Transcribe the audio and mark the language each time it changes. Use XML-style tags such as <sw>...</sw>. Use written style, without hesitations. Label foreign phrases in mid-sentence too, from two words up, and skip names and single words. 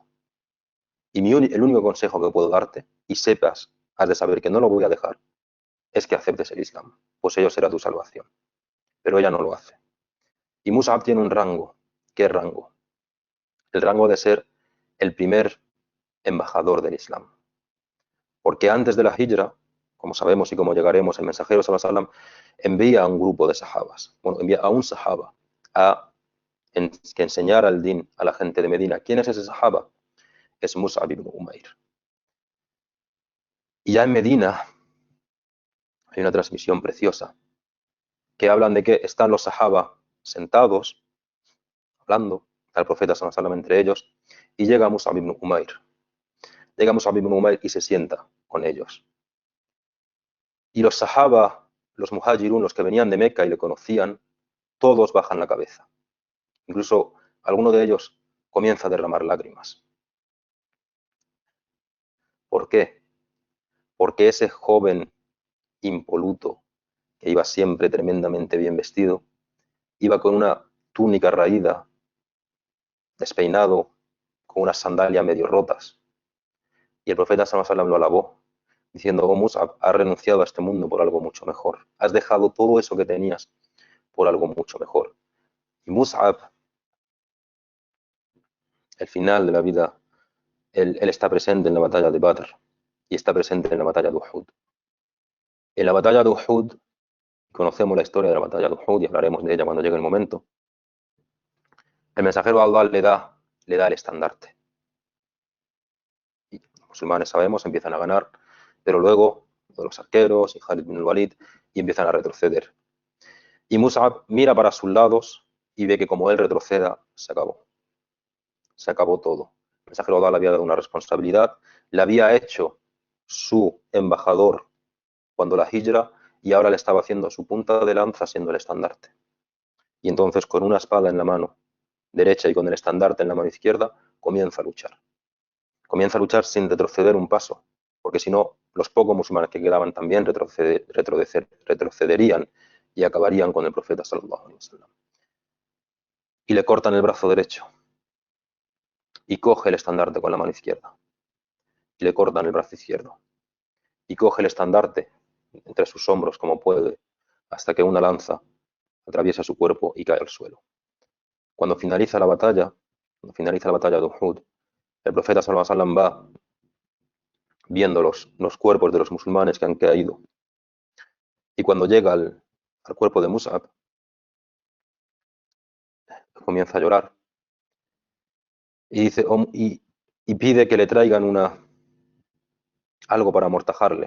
<es>Y el único consejo que puedo darte, y sepas, has de saber que no lo voy a dejar, es que aceptes el Islam, pues ello será tu salvación. Pero ella no lo hace. Y Mus'ab tiene un rango. ¿Qué rango? El rango de ser el primer embajador del Islam. Porque antes de la Hijra, como sabemos y como llegaremos, el mensajero</es> <ar>صلى الله عليه وسلم</ar> <es>envía a un grupo de sahabas, envía a un sahaba que enseñara el din a la gente de Medina. ¿Quién es ese sahaba? Es Mus'ab ibn Umair. Y ya en Medina hay una transmisión preciosa que hablan de que están los sahaba sentados, hablando, está el profeta</es> <ar>صلى الله عليه وسلم</ar> <es>entre ellos, y llega Mus'ab ibn Umair. Llega Mus'ab ibn Umair y se sienta con ellos. Y los sahaba, los muhajirun, los que venían de Meca y le conocían, todos bajan la cabeza. Incluso alguno de ellos comienza a derramar lágrimas. ¿Por qué? Porque ese joven impoluto, que iba siempre tremendamente bien vestido, iba con una túnica raída, despeinado, con unas sandalias medio rotas. Y el profeta</es> <ar>صلى الله عليه وسلم</ar> <es>lo alabó, diciendo, oh Mus'ab, has renunciado a este mundo por algo mucho mejor. Has dejado todo eso que tenías por algo mucho mejor. Y Mus'ab, el final de la vida, él está presente en la batalla de Badr y está presente en la batalla de Uhud. En la batalla de Uhud, conocemos la historia de la batalla de Uhud y hablaremos de ella cuando llegue el momento. El mensajero Allah le da el estandarte. Y los musulmanes, sabemos, empiezan a ganar, pero luego los arqueros y Khalid bin al-Walid y empiezan a retroceder. Y Mus'ab mira para sus lados y ve que como él retroceda, se acabó. Se acabó todo. El mensajero Allah le había dado una responsabilidad, le había hecho su embajador cuando la Hijra, y ahora le estaba haciendo su punta de lanza siendo el estandarte. Y entonces con una espada en la mano derecha y con el estandarte en la mano izquierda, comienza a luchar. Comienza a luchar sin retroceder un paso, porque si no, los pocos musulmanes que quedaban también retrocederían y acabarían con el profeta</es> <ar>صلى الله عليه وسلم.</ar> <es>Y le cortan el brazo derecho y coge el estandarte con la mano izquierda. Y le cortan el brazo izquierdo y coge el estandarte entre sus hombros como puede, hasta que una lanza atraviesa su cuerpo y cae al suelo. Cuando finaliza la batalla de Uhud, el profeta</es> <ar>صلى الله عليه وسلم</ar> <es>va viendo los cuerpos de los musulmanes que han caído. Y cuando llega al cuerpo de Mus'ab, comienza a llorar. Y dice, y pide que le traigan algo para amortajarle.</es>